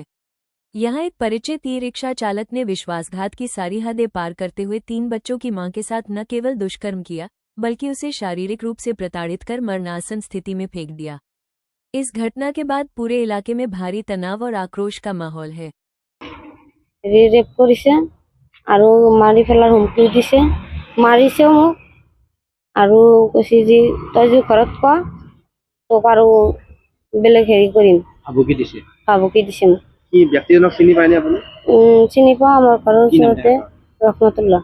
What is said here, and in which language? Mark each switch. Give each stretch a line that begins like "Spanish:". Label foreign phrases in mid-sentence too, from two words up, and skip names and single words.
Hindi: यहां एक परिचित ई रिक्शा चालक ने विश्वासघात की सारी हदें पार करते हुए 3 बच्चों की मां के साथ न केवल दुष्कर्म किया बल्कि उसे शारीरिक रूप से प्रताड़ित कर मरणासन स्थिति में फेंक दिया। इस घटना के बाद पूरे इलाके में भारी तनाव और आक्रोश का माहौल है।
Assamese: रेप करिছে আৰু মাৰি ফেলাৰ হুমকি দিছে, মাৰিছেও মোক আৰু কৈছে যে তই যে ঘৰত ক তোক আৰু বেলেগ হেৰি কৰিম। ভাবুকি দিছে মোক। কি ব্যক্তিজনক চিনি পায়নে আপুনি? চিনি পাওঁ, আমাৰ ঘৰৰ ওচৰতে ৰহমতুল্লাহ।